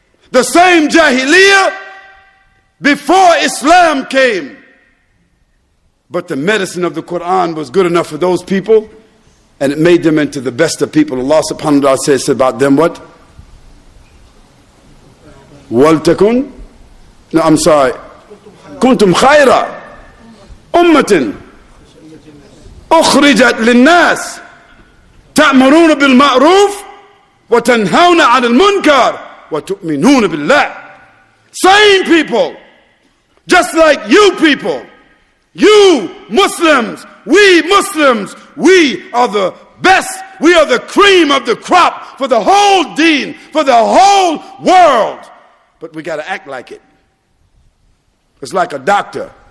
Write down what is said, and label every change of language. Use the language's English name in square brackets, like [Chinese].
[English] The same Jahiliyyah before Islam came. But the medicine of the Quran was good enough for those people, and it made them into the best of people. Allah subhanahu wa ta'ala says about them what? [Arabic] وَلْتَكُنْ [English] No, I'm sorry. [Arabic] كُنْتُمْ خَيْرًا أُمَّةٍ أخرجت للناس تأمرون بالمعروف وتنهون عن المنكر وتؤمنون بالله. [English] Same people, just like you people, you Muslims, we are the best, we are the cream of the crop for the whole deen, for the whole world. But we got to act like it. It's like a doctor.